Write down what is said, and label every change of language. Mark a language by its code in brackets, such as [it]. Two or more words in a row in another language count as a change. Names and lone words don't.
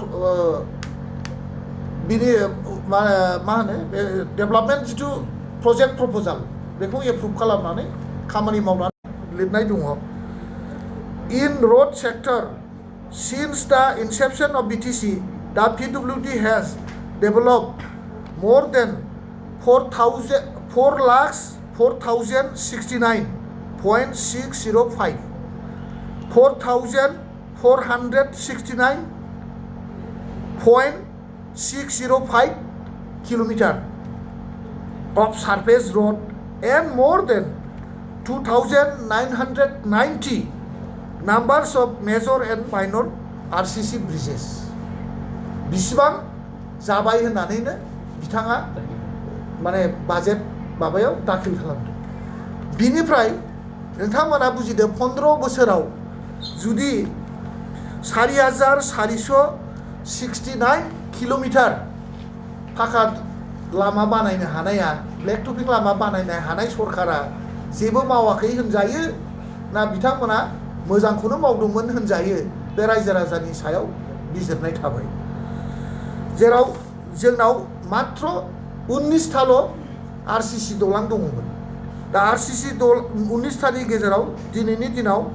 [brx] बिनि मा होनो डेभेलपमेन्ट जिथु [en] project proposal [brx] बेखौ एप्रुभ खालामनानै खामानि मावनानै लिरनाय दङ [en] in road sector since the inception of BTC the PWD has developed more than 4,069.605 4,469.605 kilometer of surface road and more than 2,990 numbers of major and minor RCC bridges [brx] बिसिबां जाबाय होननानैनो बिथाङा माने बाजेट माबायाव दाखिल खालामदों बिनिफ्राय नोंथांमोना बुजिदो 15 बोसोराव जुदि 4,469 किल'मिटार फाखा लामा बानायनो हानाया [en] black topping [brx] लामा बानायनो हानाय सरकारा जेबो मावाखै होनजायो ना बिथांमोना मोजांखौनो मावदोंमोन होनजायो बे रायजो राजानि सायाव बिजिरनाय थाबाय जेराव जोंनाव मात्र 19टाल' RCC दलां दङमोन दा RCC 19टानि गेजेराव दिनैनि दिनाव